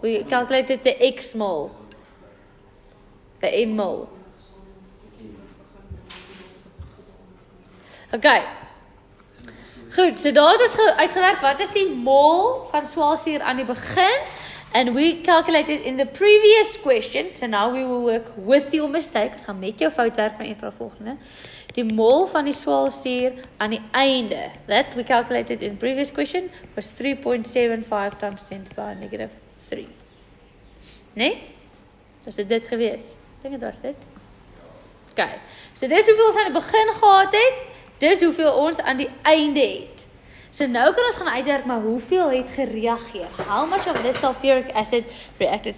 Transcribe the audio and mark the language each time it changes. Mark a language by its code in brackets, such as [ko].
[en] We calculated the X mole. The N mole. [af] Okay. Goed, so daar het ons uitgewerk wat is die mol van swaalsuur aan die begin [en] And we calculated in the previous question, so now we will work with your mistake. [af] Ons gaan met jou fout werk van een van die volgende. Die mol van die swaalsuur aan die einde, [en] that we calculated in the previous question, was 3.75 times 10 to the power negative 3. [af] Nee? Was dit gewees? Ek dink dit was dit. Okay, so dis hoeveel ons aan die begin gehad het, dis hoeveel ons aan die einde het. So nou kan ons gaan uitwerk, maar hoeveel het gereageer? [en] How much of this sulfuric acid reacted?